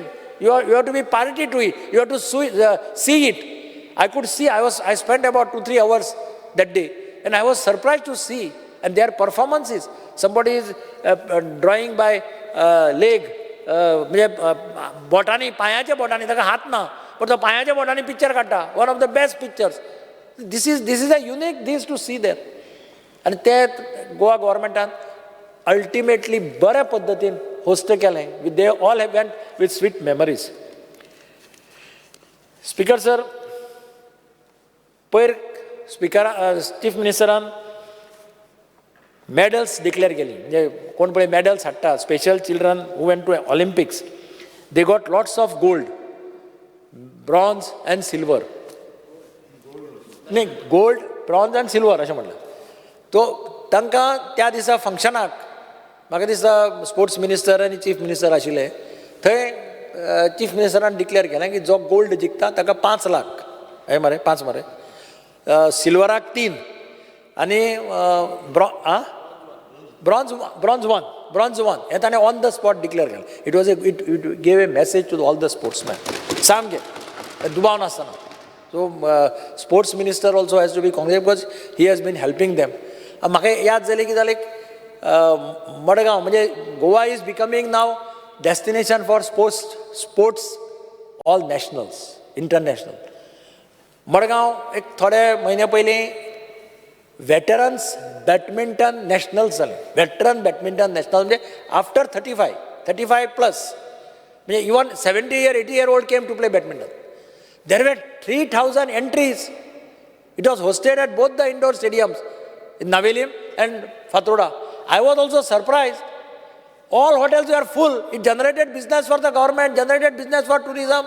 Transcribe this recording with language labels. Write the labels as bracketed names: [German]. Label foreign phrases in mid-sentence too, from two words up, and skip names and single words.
[English] You have to be party to it, you have to see it. I could see, I spent about 2-3 hours that day, and I was surprised to see, and their performances. Somebody is drawing by leg, botany, पायाचे botany, [Konkani] ताका हात ना, [English] but the पायाचे botany picture काढता, one of the best pictures. This is a unique thing to see there. And that Goa government ultimately [Konkani] बऱ्या पद्धतीन [English] host केलें. They all went with sweet memories. Speaker sir, [Konkani] पयर [English] Chief Ministeran medals declare [Konkani] केली. म्हणजे कोण पळय medals हाडटा, [English] special children who went to Olympics, they got lots of gold, bronze and silver. [Konkani] नाही [English] gold, bronze [Konkani] आनी सिल्वर अशें म्हटलें. तो तांकां त्या दिसा फंक्शनाक म्हाका दिसता [English] sports minister [Konkani] आनी [English] chief minister [Konkani] आशिल्ले थंय [English] chief ministeran declare [Konkani] केलें की जो गोल्ड जिखता ताका 5 लाख हे मरे 5 मरे, सिल्वराक 3 आनी ब्रॉन्झ 1 हें ताणें [English] on the spot declare [Konkani] केलें. [English] It gave a message to all the sportsman [Konkani] सामकें दुबाव नासतना. [English] So sports minister also has to be congratulated because he has been helping them. [Konkani] म्हाका याद जालें की जालें मडगांव म्हणजे [English] Goa is becoming now destination for sports all nationals, international. [Konkani] मडगांव एक थोडे म्हयने पयलीं [English] veterans badminton nationals [Konkani] जालें. [English] veteran badminton national म्हणजे after 35 plus म्हणजे इवन 70-80 old came to play badminton. There were 3,000 entries. It was hosted at both the indoor stadiums in Navelim and Fatroda. I was also surprised. All hotels were full. It generated business for the government, generated business for tourism.